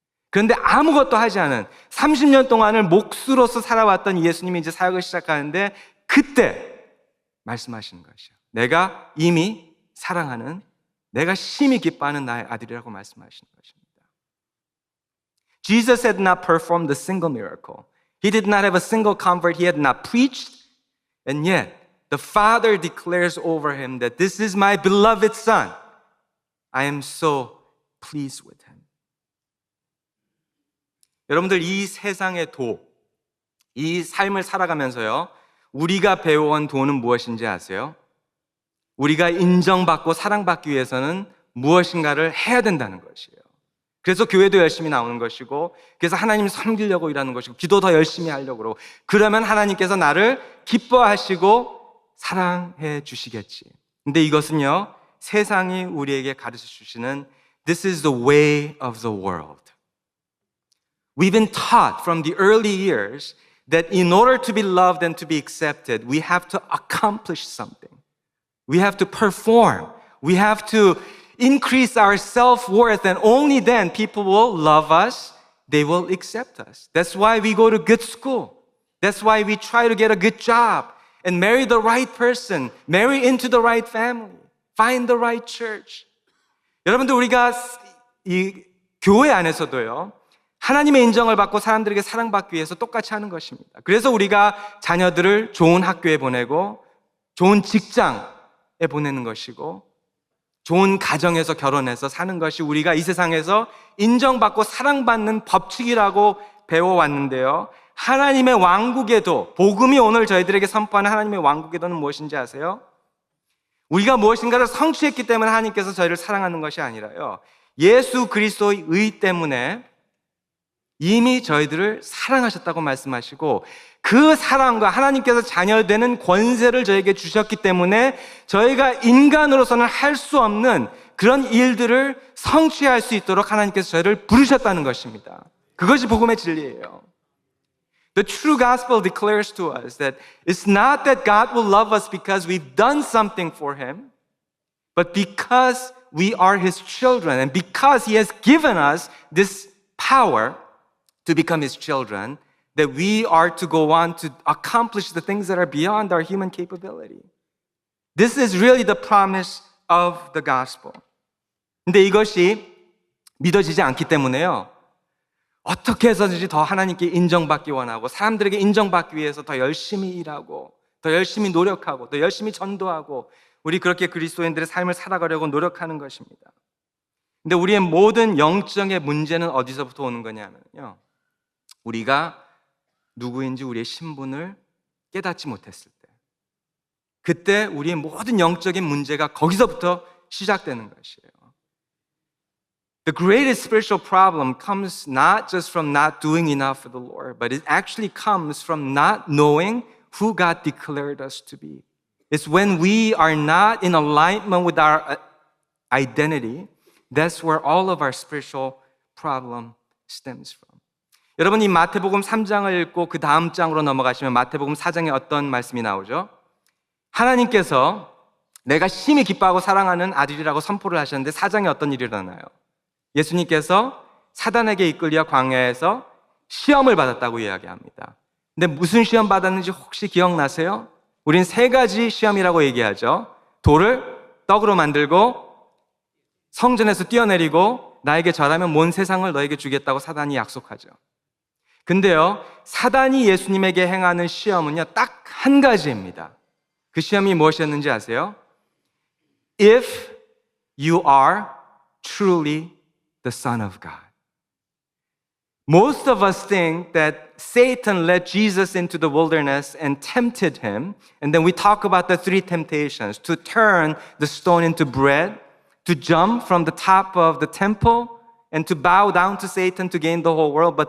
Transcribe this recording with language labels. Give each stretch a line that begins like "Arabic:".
Korean: 그런데 아무것도 하지 않은 30년 동안을 몫으로서 살아왔던 예수님이 이제 사역을 시작하는데, 그때 말씀하시는 것이요, 내가 이미 사랑하는, 내가 심히 기뻐하는 나의 아들이라고 말씀하시는 것입니다.
English: Jesus had not performed a single miracle. He did not have a single convert. He had not preached. And yet, the Father declares over him that this is my beloved Son. I am so pleased with him.
Korean: 여러분들, 이 세상의 도, 이 삶을 살아가면서요, 우리가 배워온 도는 무엇인지 아세요? 우리가 인정받고 사랑받기 위해서는 무엇인가를 해야 된다는 것이에요. 그래서 교회도 열심히 나오는 것이고, 그래서 하나님 섬기려고 일하는 것이고, 기도 더 열심히 하려고 그러고, 그러면 하나님께서 나를 기뻐하시고 사랑해 주시겠지. 근데 이것은요, 세상이 우리에게 가르쳐 주시는
English: This is the way of the world. We've been taught from the early years that in order to be loved and to be accepted, we have to accomplish something. We have to perform. We have to increase our self-worth, and only then people will love us, they will accept us. That's why we go to good school. That's why we try to get a good job and marry the right person, marry into the right family, find the right church.
Korean: 여러분들, 우리가 이 교회 안에서도요, 하나님의 인정을 받고 사람들에게 사랑받기 위해서 똑같이 하는 것입니다. 그래서 우리가 자녀들을 좋은 학교에 보내고 좋은 직장에 보내는 것이고 좋은 가정에서 결혼해서 사는 것이 우리가 이 세상에서 인정받고 사랑받는 법칙이라고 배워왔는데요. 하나님의 왕국에도, 복음이 오늘 저희들에게 선포하는 하나님의 왕국에도는 무엇인지 아세요? 우리가 무엇인가를 성취했기 때문에 하나님께서 저희를 사랑하는 것이 아니라요, 예수 그리스도의 의 때문에 이미 저희들을 사랑하셨다고 말씀하시고 그 사랑과 하나님께서 자녀되는 권세를 저에게 주셨기 때문에 저희가 인간으로서는 할 수 없는 그런 일들을 성취할 수 있도록 하나님께서 저희를 부르셨다는 것입니다. 그것이 복음의 진리예요. The true gospel declares to us that it's not that God will love us because we've done something for Him, but because we are His children and because He has given us this power to become His children, that we are to go on to accomplish the things that are beyond our human capability. This is really the promise of the gospel. 근데 이것이 믿어지지 않기 때문에요, 어떻게 해서든지 더 하나님께 인정받기 원하고 사람들에게 인정받기 위해서 더 열심히 일하고 더 열심히 노력하고 더 열심히 전도하고 우리 그렇게 그리스도인들의 삶을 살아가려고 노력하는 것입니다. 근데 우리의 모든 영적의 문제는 어디서부터 오는 거냐면요, 우리가 누구인지 우리의 신분을 깨닫지 못했을 때, 그때 우리의 모든 영적인 문제가 거기서부터 시작되는 것이에요. The greatest spiritual problem comes not just from not doing enough for the Lord, but it actually comes from not knowing who God declared us to be. It's when we are not in alignment with our identity, that's where all of our spiritual problem stems from. 여러분, 이 마태복음 3장을 읽고 그 다음 장으로 넘어가시면 마태복음 4장에 어떤 말씀이 나오죠? 하나님께서 내가 심히 기뻐하고 사랑하는 아들이라고 선포를 하셨는데 4장에 어떤 일이 일어나요? 예수님께서 사단에게 이끌려 광야에서 시험을 받았다고 이야기합니다. 근데 무슨 시험 받았는지 혹시 기억나세요? 우린 3가지 시험이라고 얘기하죠. 돌을 떡으로 만들고 성전에서 뛰어내리고 나에게 절하면 온 세상을 너에게 주겠다고 사단이 약속하죠. 근데요, 사단이 예수님에게 행하는 시험은요, 딱 한 가지입니다. 그 시험이 무엇이었는지 아세요?
English: If you are truly the Son of God. Most of us think that Satan led Jesus into the wilderness and tempted him, and then we talk about the 3 temptations: to turn the stone into bread, to jump from the top of the temple, and to bow down to Satan to gain the whole world.